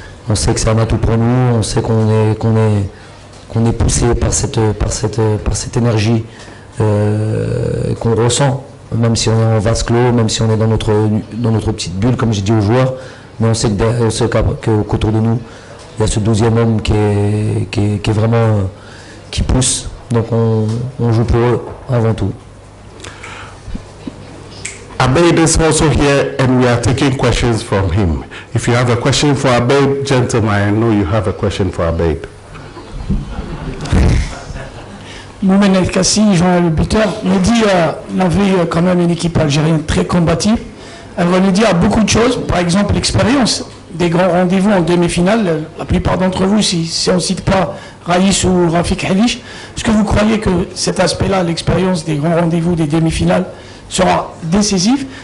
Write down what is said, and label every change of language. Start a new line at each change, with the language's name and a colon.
French: On sait que c'est un atout pour nous, on sait qu'on est poussé par cette énergie qu'on ressent, même si on est en vase clos, même si on est dans notre petite bulle, comme j'ai dit aux joueurs. Mais on sait qu'autour de nous, il y a ce 12e homme qui est vraiment qui pousse. Donc on joue pour eux avant tout.
English: Abeid is also here and we are taking questions from him. If you have a question for Abeid, gentlemen, I know you have a question for Abeid.
French: Moumen El Kassi, Jean le buteur, me dit on a vu quand même une équipe algérienne très combative. Elle va nous dire beaucoup de choses, par exemple l'expérience des grands rendez-vous en demi-finale. La plupart d'entre vous, si on ne cite pas Raïs ou Rafik Halish, est-ce que vous croyez que cet aspect-là, l'expérience des grands rendez-vous des demi-finales, sera décisif?